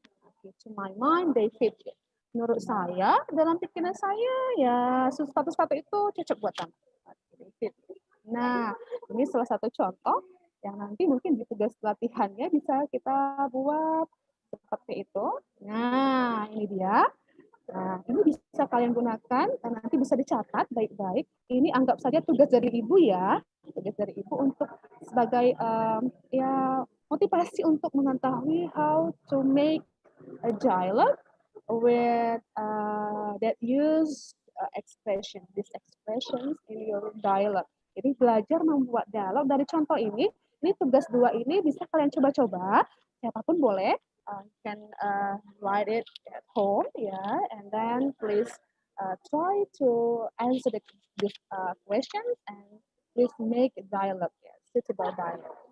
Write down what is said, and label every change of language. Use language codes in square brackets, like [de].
[en] Okay, to my mind, they fit you. [id] Menurut saya, dalam pikiran saya, ya sepatu-sepatu itu cocok buat kamu. [en] They fit you. [id] Nah, ini salah satu contoh yang nanti mungkin di tugas latihannya bisa kita buat seperti itu. Nah, ini dia. Nah, ini bisa kalian gunakan dan nanti bisa dicatat baik-baik. Ini anggap saja tugas dari ibu ya, tugas dari ibu untuk sebagai ya motivasi untuk mengetahui [en] how to make a dialogue with that use expression, these expressions in your dialogue. [id] Jadi belajar membuat dialog dari contoh ini tugas 2 ini bisa kalian coba-coba, siapapun boleh. [en] Can write it at home, yeah, and then please try to answer this questions and please make dialogue, yeah, suitable dialogue.